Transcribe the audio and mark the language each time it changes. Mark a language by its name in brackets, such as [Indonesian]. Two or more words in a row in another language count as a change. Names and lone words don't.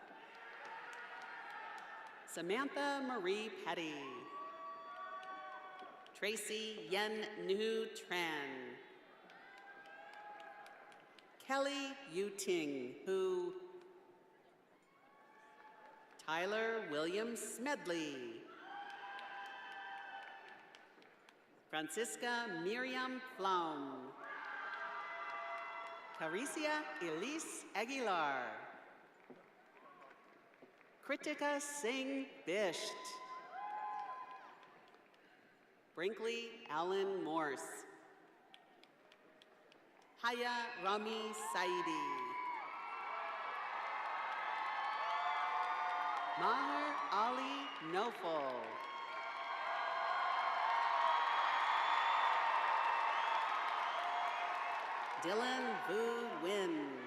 [English] Samantha Marie Petty. Tracy Yen Nhu Tran. Kelly Yu Ting, who Tyler William Smedley. Francisca Miriam Flaum. Caricia Elise Aguilar. Kritika Singh Bisht. Brinkley Allen Morse. Haya Rami Saidi. Maher Ali Nofal. Dylan Vu Win.